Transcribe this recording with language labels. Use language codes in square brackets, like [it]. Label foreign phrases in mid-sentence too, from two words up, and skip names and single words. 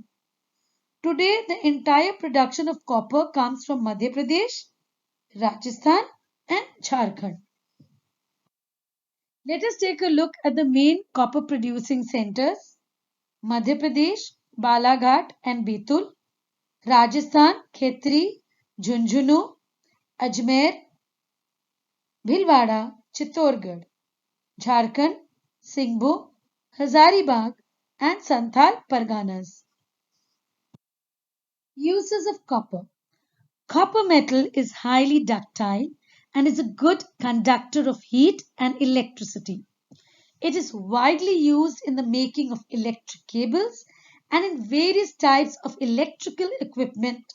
[en] Today, the entire production of copper comes from Madhya Pradesh, Rajasthan and Jharkhand. Let us take a look at the main copper producing centers. Madhya Pradesh, Balaghat and Betul. Rajasthan, Khetri, Jhunjhunu, Ajmer, Bhilwara, Chittorgarh. Jharkhand, Singhbhum, Hazaribagh and Santhal Parganas. Uses of copper. Copper metal is highly ductile and is a good conductor of heat and electricity. It is widely used in the making of electric cables and in various types of electrical equipment.